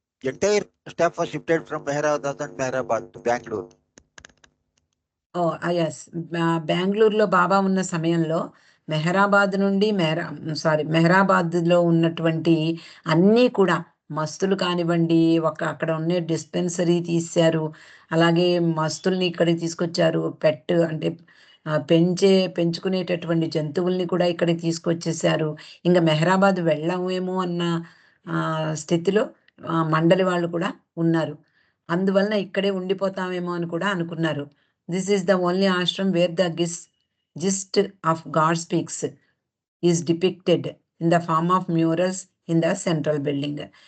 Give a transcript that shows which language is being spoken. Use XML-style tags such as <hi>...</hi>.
<en>Entire staff was shifted from Mehrabad and Mehrabad to Bangalore. Yes.</en> <te>బెంగళూరులో బాబా ఉన్న సమయంలో మెహరాబాద్ నుండి మెహరాబాద్లో ఉన్నటువంటి అన్నీ కూడా మస్తులు కానివ్వండి, అక్కడ ఉన్న డిస్పెన్సరీ తీశారు. అలాగే మస్తుల్ని ఇక్కడికి తీసుకొచ్చారు. పెట్ అంటే పెంచుకునేటటువంటి జంతువుల్ని కూడా ఇక్కడికి తీసుకొచ్చేసారు. ఇంకా మెహరాబాద్ వెళ్ళామేమో అన్న స్థితిలో మండలి వాళ్ళు కూడా ఉన్నారు. అందువలన ఇక్కడే ఉండిపోతామేమో అని కూడా అనుకున్నారు.</te> <en>This is the only ashram where the gist of God speaks is depicted in the form of murals in the central building.</en>